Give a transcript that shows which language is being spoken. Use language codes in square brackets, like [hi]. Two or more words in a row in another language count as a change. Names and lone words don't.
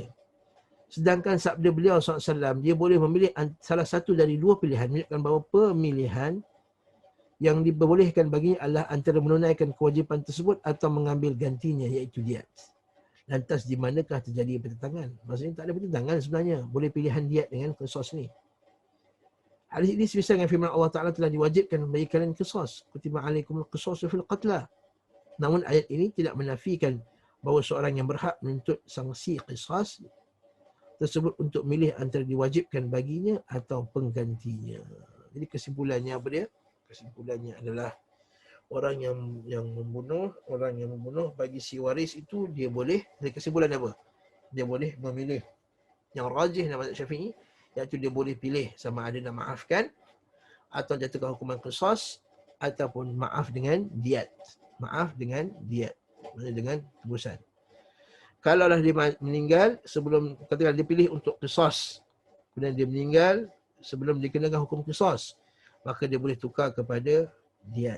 [ms] Sedangkan sabda beliau SAW, dia boleh memilih salah satu dari dua pilihan, menunjukkan bahawa pemilihan yang diperbolehkan baginya adalah antara menunaikan kewajipan tersebut atau mengambil gantinya, iaitu diat. Lantas di manakah terjadi pertentangan? Maksudnya tak ada pertentangan sebenarnya. Boleh pilihan diat dengan qisas ni. Hadis ini semisal dengan firman [ar] الله تعالى [ms] telah diwajibkan bagi kalian qisas. [ar] كتب عليكم القصاص في القتلى. [ms] Namun ayat ini tidak menafikan bahawa seorang yang berhak menuntut sanksi qisas tersebut untuk milih antara diwajibkan baginya atau penggantinya. Jadi kesimpulannya apa dia? Kesimpulannya adalah orang yang membunuh bagi si waris itu dia boleh, dari kesimpulan apa? Dia boleh memilih yang rajih dalam mazhab Syafi'i, iaitu dia boleh pilih sama ada nak maafkan atau jatuhkan hukuman qisas ataupun maaf dengan diat. Maaf dengan diat. Maksudnya dengan tebusan. Kalaulah dia meninggal sebelum, katakan dia pilih untuk qisas, kemudian dia meninggal sebelum dikenakan hukum qisas, maka dia boleh tukar kepada diat.